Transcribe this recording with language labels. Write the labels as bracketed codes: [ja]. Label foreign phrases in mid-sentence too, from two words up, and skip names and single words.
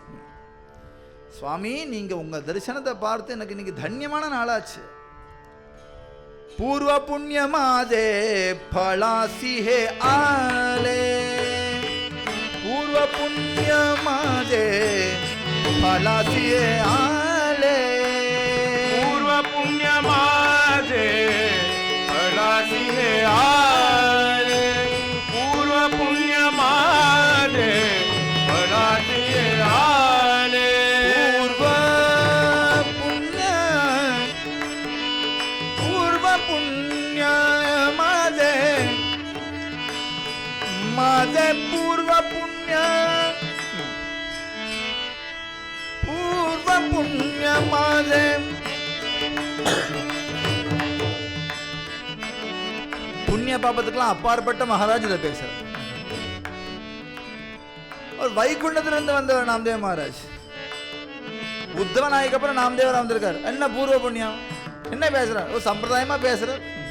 [ta] சுவாமி, நீங்க உங்க தரிசனத்தை பார்த்து எனக்கு இன்னைக்கு தன்யமான நாளாச்சு. [mr] पूर्व पुण्यमाते पलासी हे आले, पूर्व पुण्यमाते पलासी हे आले, पूर्व पुण्य माझे पलासी हे आले, पूर्व पुण्य माझे पलासी हे आले, पूर्व पुण्य माझे पूर्व पुण्य माझे [ta] புண்ணிய பாபத்துக்கெல்லாம் அப்பாற்பட்ட மகாராஜ் இதை பேசுற. ஒரு வைகுண்டத்திலிருந்து வந்தவர் நாம்தேவ் மகாராஜ். உத்தவ நாய்க்கு அப்புறம் நாம்தேவர் வந்திருக்காரு. என்ன பூர்வ புண்ணியம், என்ன பேசுறார்? ஒரு சம்பிரதாயமா பேசுறார்.